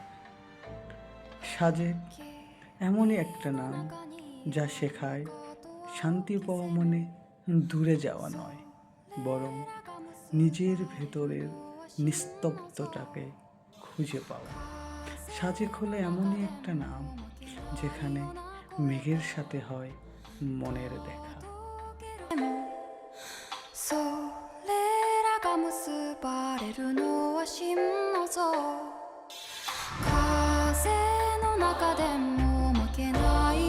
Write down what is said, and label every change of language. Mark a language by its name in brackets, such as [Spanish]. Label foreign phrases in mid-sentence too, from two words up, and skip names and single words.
[Bangla] সাজেক এমনই একটা নাম যা শেখায় শান্তি পাওয়া মানে দূরে যাওয়া নয়, বরং নিজের ভেতরের নিস্তব্ধতাকে খুঁজে পাওয়া। সাজেক হলো এমনই একটা নাম যেখানে মেঘের সাথে হয় মনের দেখা। [Japanese] それらが結ばれるのは心の像風の中でも負けない